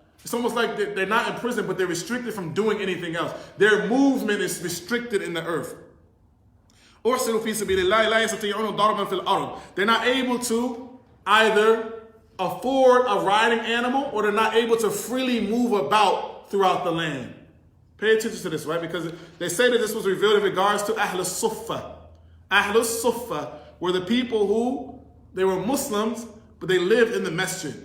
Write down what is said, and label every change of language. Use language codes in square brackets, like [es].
[en] It's almost like they're not in prison, but they're restricted from doing anything else. Their movement is restricted in the earth. [ar] أحصروا في سبيل الله لا يستطيعون ضربا في الأرض. [en] They're not able to either afford a riding animal, or they're not able to freely move about throughout the land. Pay attention to this, right? Because they say that this was revealed in regards to Ahl Suffa. Ahl Suffa were the people who, they were Muslims, but they lived in the masjid.